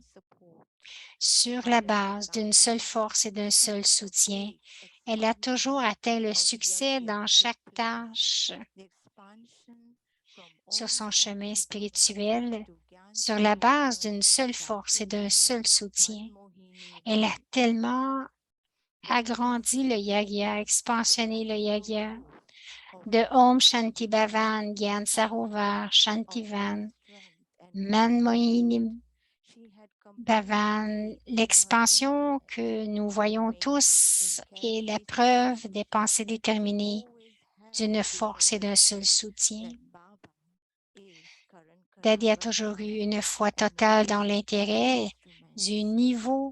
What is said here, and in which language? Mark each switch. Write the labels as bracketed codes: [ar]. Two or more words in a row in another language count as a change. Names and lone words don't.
[fr] Sur la base d'une seule force et d'un seul soutien, elle a toujours atteint le succès dans chaque tâche. Sur son chemin spirituel, sur la base d'une seule force et d'un seul soutien, elle a tellement agrandi le yagya, expansionné le yagya de Om Shanti Bhavan, Gyan Sarovar, Shantivan, Manmohini Bhavan. L'expansion que nous voyons tous est la preuve des pensées déterminées d'une force et d'un seul soutien. Dadi a toujours eu une foi totale dans l'intérêt du niveau.